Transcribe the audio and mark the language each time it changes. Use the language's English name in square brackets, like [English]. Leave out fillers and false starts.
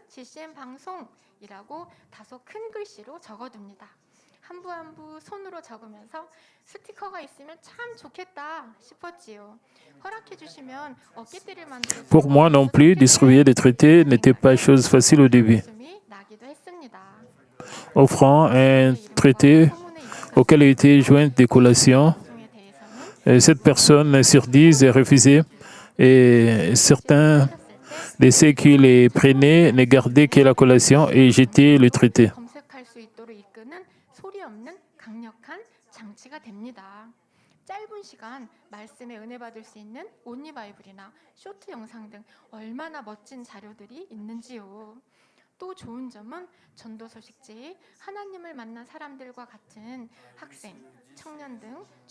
[Korean] CCM 방송이라고 다소 큰 글씨로 적어둡니다. 한 부 한 부 손으로 적으면서 스티커가 있으면 참 좋겠다 싶었지요. 허락해 주시면 어깨띠를 만들어 [French] Pour moi non plus, distribuer des traités n'était pas chose facile au début. [Korean] 나기도 했습니다. [French] Offrant un traité auquel était jointe des collations, cette personne sur 10 refusait et certains de ceux qui les prenaient ne gardaient que la collation et jetaient le traité. [Korean] 검색할 수 있도록 이끄는 소리 없는 강력한 장치가 됩니다. 짧은 시간 말씀에 은혜 받을 수 있는 온리 바이블이나 쇼트 영상 등 얼마나 멋진 자료들이 있는지요. 또 좋은 점은 전도 소식지, 하나님을 만난 사람들과 같은 학생, 청년 등